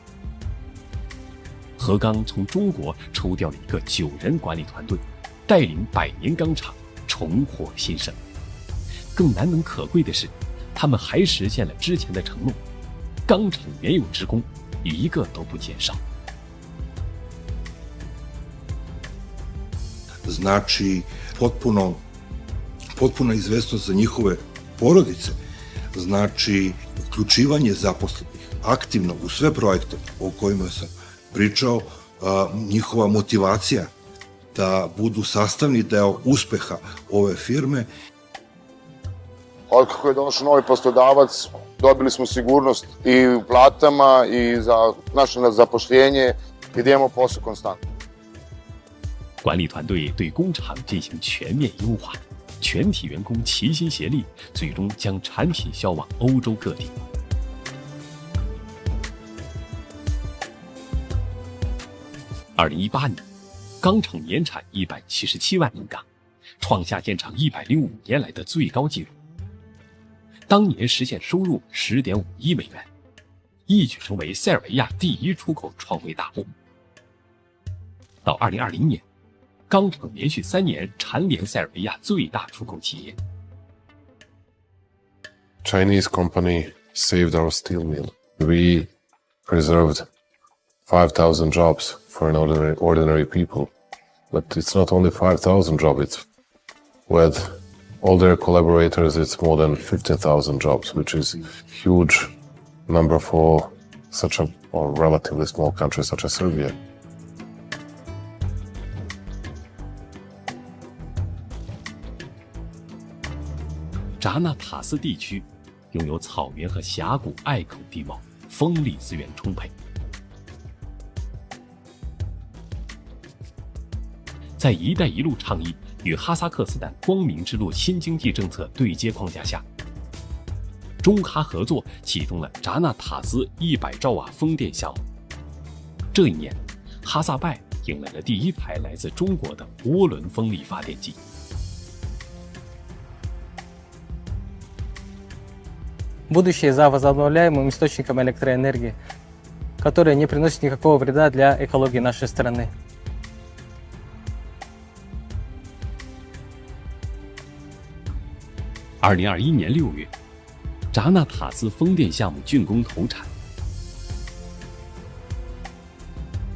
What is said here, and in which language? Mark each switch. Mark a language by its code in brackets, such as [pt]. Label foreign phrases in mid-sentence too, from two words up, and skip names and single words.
[zh] 核钢从中国抽调了一个9人管理团队，带领百年钢厂重获新生。更难能可贵的是，他们还实现了之前的承诺，钢厂原有职工一个都不减少。 [sr] Znači potpuna izvesnost za njihove porodice, znači uključivanje zaposlenih aktivno u sve projekte o kojima sam pričao, njihova motivacija da budu sastavni deo uspeha ove firme. Otkako je došao novi poslodavac, dobili smo sigurnost i u platama i za naše zapošljenje i da imamo posao konstantno. [zh] 管理团队对工厂进行全面优化，全体员工齐心协力，最终将产品销往欧洲各地。2018年，钢厂年产177万吨钢，创下建厂105年来的最高纪录。当年实现收入10.5亿美元，一举成为塞尔维亚第1出口创汇大户。到2020年，钢厂连续3年蝉联塞尔维亚最大出口企业。 [en] Chinese company saved our steel mill. We preserved 5,000 jobs for an ordinary people. But it's not only 5,000 jobs, it's with all their collaborators, it's more than 15,000 jobs, which is a huge number for such a relatively small country such as Serbia. [zh] 扎纳塔斯地区拥有草原和峡谷隘口地貌，风力资源充沛。在“一带一路”倡议与哈萨克斯坦光明之路新经济政策对接框架下，中哈合作启动了扎纳塔斯100兆瓦风电项目。这一年，哈萨拜迎来了第1台来自中国的涡轮风力发电机。 [ru] Будущее за возобновляемым источником электроэнергии, который не приносит никакого вреда для экологии нашей страны. [zh] 2021 年6月，扎纳塔斯风电项目竣工投产。